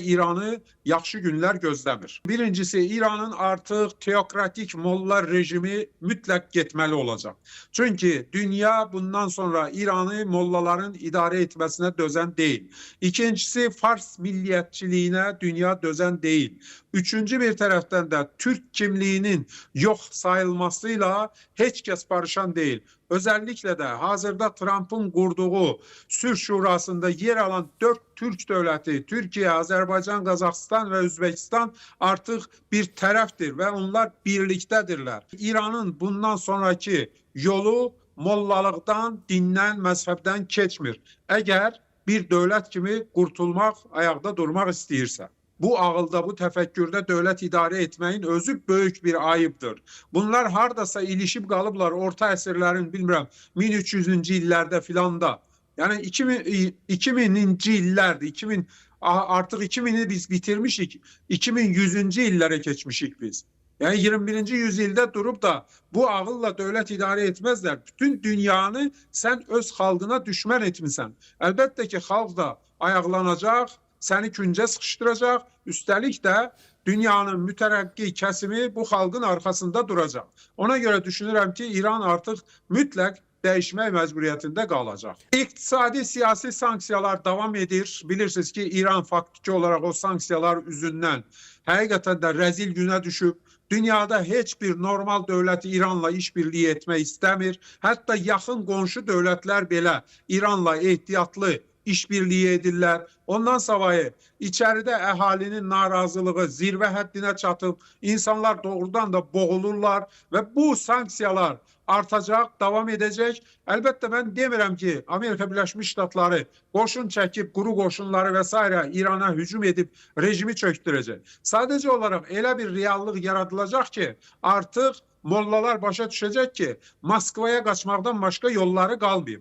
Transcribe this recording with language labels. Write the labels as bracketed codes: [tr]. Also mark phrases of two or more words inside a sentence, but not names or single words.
[az] İranı yaxşı günler gözləmir. Birincisi, İranın artıq teokratik molla rejimi mütləq getməli olacaq. [tr] Çünkü dünya bundan sonra İran'ı mollaların idare etmesine dözen değil. İkincisi, Fars milliyetçiliğine dünya dözen değil. Üçüncü bir taraftan da Türk kimliğinin yok sayılmasıyla hiç kes barışan değil. Özellikle de hazırda Trump'ın kurduğu Sülh Şurası'nda yer alan 4 Türk devleti, Türkiye, Azerbaycan, Kazakistan ve Özbekistan artık bir tarafdır ve onlar birliktedirler. [az] İran'ın bundan sonraki yolu mollalıktan, dindən, məzhəbdən keçmir. [tr] Eğer bir devlet kimi kurtulmak, ayakta durmak istəyirsə. [az] Bu ağılda, bu təfəkkürdə dövlət idarə etməyin özü böyük bir ayıbdır. Bunlar hardasa ilişib qalıblar orta əsrlərin, bilmirəm, 1300-cü illərdə filan da. Yani 2000-ci illərdir, 2000 artıq 2000'i biz bitirmişik, 2100-cü illərə keçmişik biz. [tr] Yani 21. yüzyılda durup da bu ağılla devlet idare etmezler. [az] Bütün dünyanı sen öz xalqına düşman etmişsən. [tr] Elbette ki xalq da ayaqlanacaq, seni künce sıkıştıracak. Üstelik de dünyanın müterakki kesimi bu halkın arkasında duracak. [az] Ona göre düşünürüm ki İran artık mütləq değişmək məcburiyyətində qalacaq. İqtisadi siyasi sanksiyalar devam edir. Bilirsiniz ki İran faktiki olarak o sanksiyalar üzündən həqiqətən də rəzil günə düşüb. Dünyada heç bir normal dövləti İranla işbirliği etmək istəmir. Hətta yaxın qonşu dövlətlər belə İranla ehtiyatlı işbirliği edirlər. Ondan savayı içeride əhalinin narazılığı zirve həddinə çatıb, insanlar doğrudan da boğulurlar ve [tr] bu sanksiyalar artacak, devam edecek. Elbette ben demirəm ki Amerika Birleşmiş Ştatları qoşun çekip, quru qoşunları vesaire İran'a hücum edip rejimi çöktürecek. Sadece olarak elə bir reallık yaratılacak ki artık mollalar başa düşecek ki Moskva'ya kaçmaktan başka yolları kalmayıp.